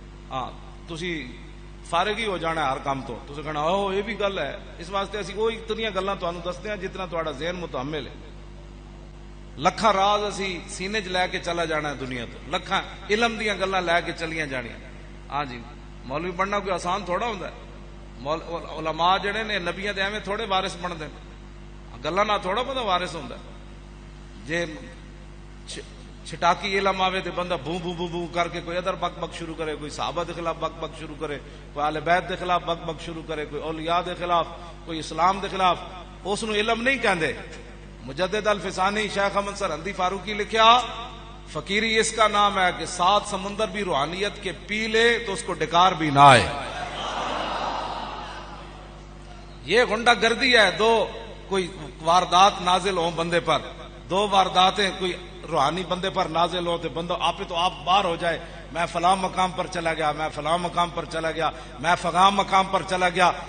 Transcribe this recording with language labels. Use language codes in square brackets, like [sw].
[pa] ہاں تسی فارغ ہی ہو جانا ہے ہر کام تو تسی کہنا اوہ یہ بھی گل ہے. اس واسطے اسی وہی اتنیاں گلاں تانوں دستے ہیں جتنا تہاڈا ذہن متعمل ہے. لکھاں راز اسی سینے چ لے کے چلا جانا ہے دنیا تو, لکھاں علم دیاں گلاں لے کے چلیاں جانیاں. ہاں جی مولوی بننا کوئی آسان تھوڑا ہوندا ہے. علماء جڑے نے نبیاں دے ایویں تھوڑے وارث بندے نے, گلاں نہ تھوڑا بہت وارث ہوندا ہے. جے چھٹاکی علم آوے تے بندہ بوں بوں بوں بوں کر کے کوئی ادھر بک بک شروع کرے, کوئی صحابہ دے خلاف بک بک شروع کرے, کوئی اہل بیت دے خلاف بک بک شروع کرے, کوئی اولیاء دے خلاف, کوئی اسلام دے خلاف. اس نو علم نہیں کہندے. [ur] مجدد الفسانی شیخ احمد سرہندی فاروقی لکھیا فقیری اس کا نام ہے کہ 7 سمندر بھی روحانیت کے پی لے تو اس کو ڈکار بھی نہ آئے. یہ غنڈہ گردی ہے. دو کوئی واردات نازل ہوں بندے پر, 2 وارداتیں کوئی روحانی بندے پر نازل ہو تو بندہ آپ تو آپ باہر ہو جائے, میں فلاں مقام پر چلا گیا, میں فلاں مقام پر چلا گیا, میں فلاں مقام پر چلا گیا.